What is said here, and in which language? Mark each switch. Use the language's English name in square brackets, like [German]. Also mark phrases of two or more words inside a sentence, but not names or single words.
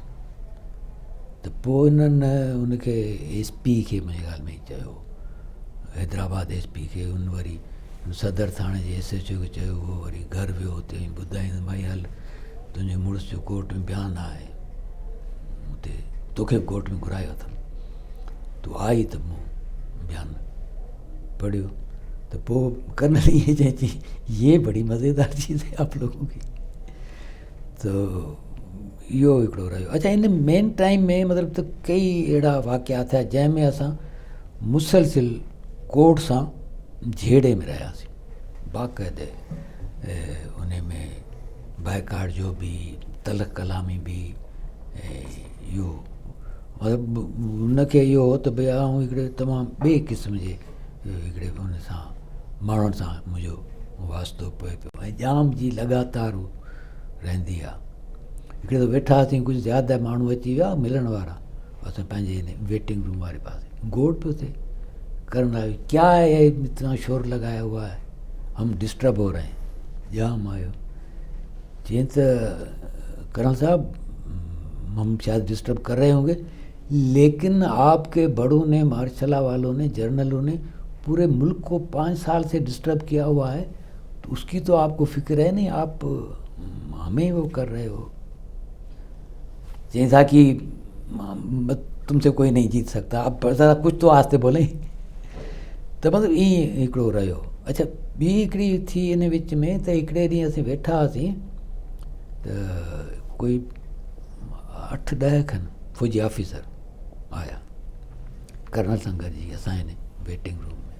[Sindhi] त पोइ हिननि हुनखे SP खे मुंहिंजी ॻाल्हि में चयो, हैदराबाद SP खे। उन वरी सदर थाणे जे SHO खे चयो, उहो वरी घर वियो, हुते ॿुधाईंदुमि भई हल तुंहिंजे मुड़ुस जो कोर्ट में बयानु आहे, हुते तोखे बि कोर्ट में घुरायो अथनि। तूं आई त मूं बयानु पढ़ियो। तो कर्नल ये चई [Urdu] یہ بڑی مزیدار چیز ہے آپ لوگوں کی. [Sindhi] तो इहो हिकिड़ो रहियो। अच्छा, इन मेन टाइम में मतिलबु त कई अहिड़ा वाक़िया थिया जंहिंमें असां मुसलसिल कोर्ट सां झेड़े में रहियासीं। बाक़ाइदे उन में बाइकाट जो बि, तलक कलामी बि, इहो मतिलबु हुनखे इहो हो त भई आउं हिकिड़े तमामु ॿिए क़िस्म जे हिकिड़े हुन सां माण्हुनि सां मुंहिंजो वास्तो पए पियो, ऐं जाम जी लॻातार रहंदी आहे। हिकिड़े त वेठा हुआसीं, कुझु ज़्यादा माण्हू अची विया मिलण वारा, असां पंहिंजे हिन वेटिंग रूम वारे पासे गोड़ पियो थिए। करण आयो, [Urdu] کیا ہے اتنا شور لگایا ہوا ہے، ہم ڈسٹرب ہو رہے ہیں. [Sindhi] जाम आयो, चई त [Urdu] کرن صاحب ہم شاید ڈسٹرب کر رہے ہوں گے، لیکن آپ کے بڑوں نے، مارشل لا والوں نے، جرنیلوں نے پورے ملک کو 5 سال سے ڈسٹرب کیا ہوا ہے، تو اس کی تو آپ کو فکر ہے نہیں، آپ ہمیں وہ کر رہے ہو. جیسا کہ تم سے کوئی نہیں جیت سکتا، آپ ذرا کچھ تو آہستہ بولیں. [Sindhi] त मतिलबु ईअं हिकिड़ो रहियो। अच्छा, ॿी हिकिड़ी थी इन विच में, त हिकिड़े ॾींहुं असीं वेठा हुआसीं, त कोई 8-10 खनि फौजी ऑफिसर आया कर्नल सां गॾिजी असां हिन वेटिंग रूम में।